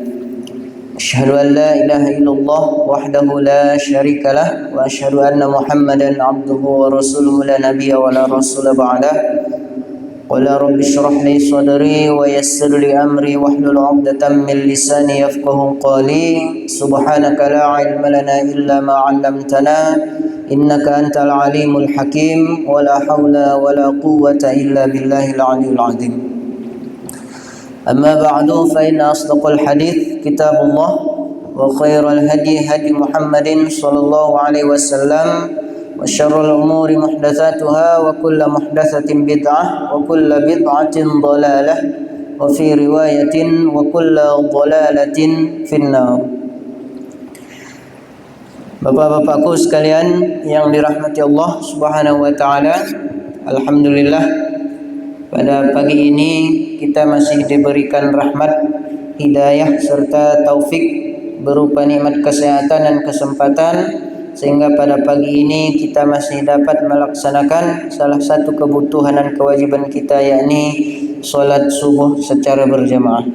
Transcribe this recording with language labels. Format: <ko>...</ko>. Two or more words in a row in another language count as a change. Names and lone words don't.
<ar>أشهد أن لا إله إلا الله وحده لا شريك له وأشهد أن محمدا عبده ورسوله لا نبي ولا رسول بعده. قال رب اشرح لي صدري ويسر لي أمري واحلل عقدة من لساني يفقه قولي. سبحانك لا علم لنا إلا ما علمتنا إنك أنت العليم الحكيم ولا حول ولا قوة إلا بالله العلي العظيم. أما بعد فإن أصدق الحديث كتاب الله وخير الهدي هدي محمد صلى الله عليه وسلم وشر الأمور محدثاتها وكل محدثة بدعة وكل بدعة ضلالة وفي رواية وكل ضلالة في النار.</ar> <id>Bapak-bapakku sekalian yang dirahmati Allah</id> <ar>سبحانه وتعالى,</ar> <id>alhamdulillah pada pagi ini kita masih diberikan rahmat, hidayah serta taufik berupa nikmat kesehatan dan kesempatan sehingga pada pagi ini kita masih dapat melaksanakan salah satu kebutuhan dan kewajiban kita, yakni salat subuh secara berjamaah.</id>